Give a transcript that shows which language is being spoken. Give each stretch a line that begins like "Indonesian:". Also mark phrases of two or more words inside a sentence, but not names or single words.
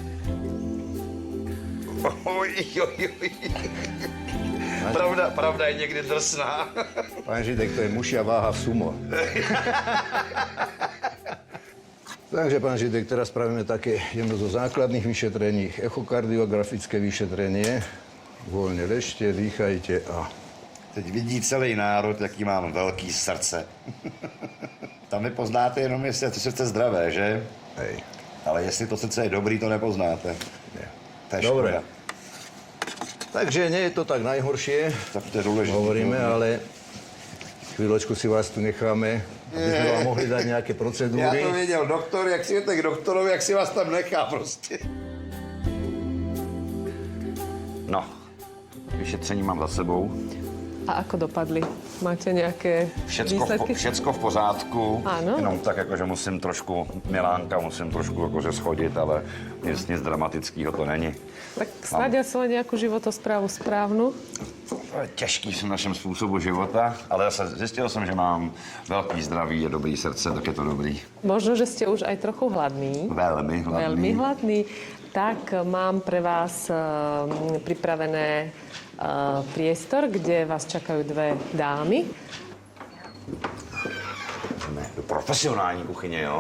Czech: Pravda je někdy drsná.
Slovak: Pán Židek, to je mušia váha v sumo. Takže, pán Židek, teraz spravíme také jedno zo základných vyšetrení, echokardiografické vyšetrenie. Voľne ležte, dýchajte a...
Czech: Teď vidí celý národ, jaký mám velký srdce. Tam nepoznáte jenom, jestli je to srdce zdravé, že?
Slovak: Hej.
Czech: Ale jestli to srdce je dobrý, to nepoznáte.
Slovak: Nie. To je Dobre. škoda. Takže nie je to tak najhoršie,
Czech: Tak to je důležité.
Slovak: hovoríme, ale chvíľočku si vás tu necháme, aby sme vám mohli dať nejaké
Czech: Já
Slovak: procedúry.
Czech: to věděl, doktor, jak si jdete k doktorovi, jak si vás tam nechá prostě. No, vyšetření mám za sebou.
Slovak: A ako dopadli? Máte nejaké výsledky?
Czech: Všecko v pořádku.
Slovak: Áno.
Czech: Jenom tak, jakože musím trošku, Milánka, musím trošku jakože schodit, ale nic dramatického to není.
Slovak: Tak snáď aspoň nejakú životosprávu správnu.
Czech: To je těžký v našem způsobu života, ale zase zjistil jsem, že mám velký zdraví a dobrý srdce, tak je to dobrý.
Slovak: Možno, že ste už aj trochu hladní.
Czech: Velmi hladný.
Slovak: Veľmi hladný. Tak mám pre vás pripravené priestor, kde vás čakajú 2 dámy.
Czech: Jdeme do profesionální kuchyně, jo?